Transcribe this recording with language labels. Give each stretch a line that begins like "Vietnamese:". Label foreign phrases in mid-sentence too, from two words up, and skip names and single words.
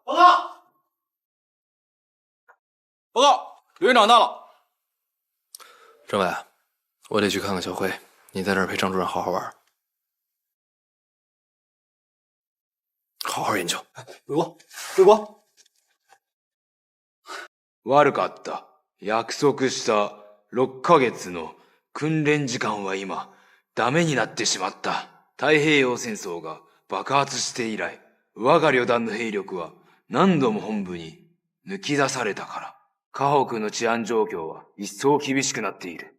Chinese: 报告，报告，刘院长到了。政委，我得去看看小辉，你在这儿陪张主任好好玩，好好研究。回国。
Japanese: 悪かった。約束した6ヶ月の訓練時間は今、ダメになってしまった。太平洋戦争が爆発して以来、我が旅団の兵力は何度も本部に抜き出されたから、河北の治安状況は一層厳しくなっている。